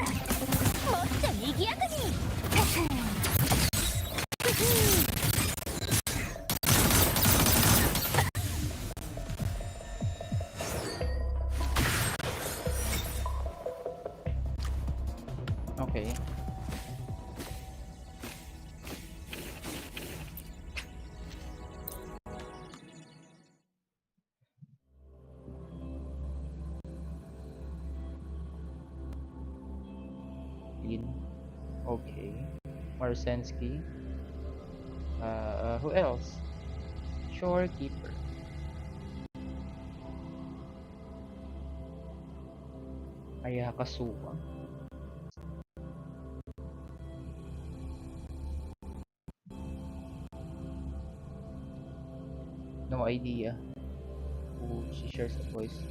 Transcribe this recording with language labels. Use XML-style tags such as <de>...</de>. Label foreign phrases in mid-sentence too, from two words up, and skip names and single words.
<ja>もっと賑やかに。</ja> <en>okay. Lin. Okay. Marsensky. Who else? Shorekeeper. Ayakasuwa. No idea who she shares a voice.</en>